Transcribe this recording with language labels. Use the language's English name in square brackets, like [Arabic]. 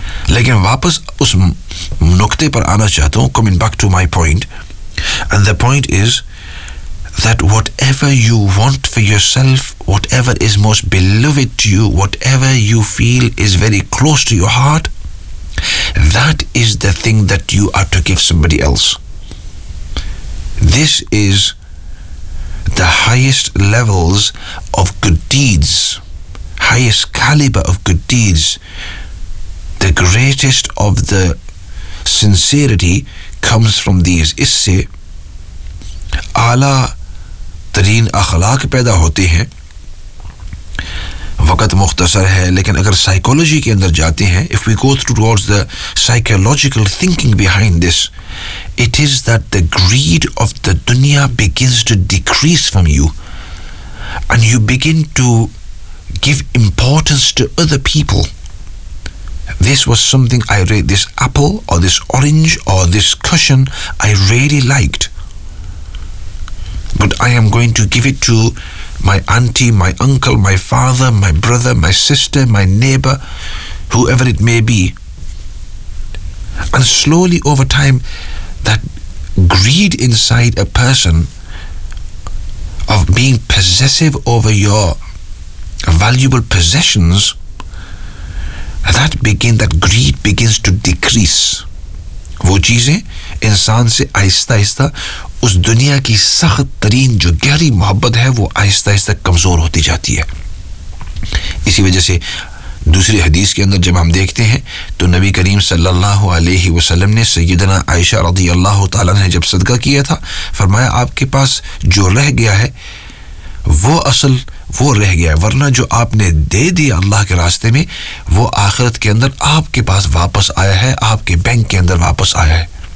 [Hindi] लेकिन वापस उस नुक्ते पर आना चाहता हूँ, [English] Coming back to my point, and the point is that what ever you want for your self, what ever is most believe to you, what ever you feel is very close to your heart, that is the thing that you are to give somebody else. This is the highest levels of good deeds, highest caliber of good deeds. The greatest of the sincerity comes from these. [Hindi] Isse aala tareen akhlaq paida hote hain. वक़्त मुख्तसर है, लेकिन अगर psychology के अंदर जाते हैं, [English] If we go towards the psychological thinking behind this, it is that the greed of the दुनिया begins to decrease from you, and you begin to give importance to other people. This was something I read, this apple और this orange और this cushion I really liked, but I am going to give it to my auntie, my uncle, my father, my brother, my sister, my neighbor, whoever it may be. And slowly over time, that greed inside a person of being possessive over your valuable possessions, that greed begins to decrease. [Hindi] वो चीज़ें इंसान से आहिस्ता आहिस्ता उस दुनिया की सख्त तरीन जो गहरी मोहब्बत है वो आहिस्ता आहिस्ता कमज़ोर होती जाती है। इसी वजह से दूसरी हदीस के अंदर जब हम देखते हैं तो नबी करीम सल्लल्लाहु अलैहि वसल्लम ने सैयदना आयशा रज़ी अल्लाह ताला ने जब सदका किया था, फरमाया आपके पास जो रह गया है वो असल वो रह गया है, वरना जो आपने दे दिया अल्लाह के रास्ते में वो आखिरत के अंदर आपके पास वापस आया है, आपके बैंक के अंदर वापस आया है।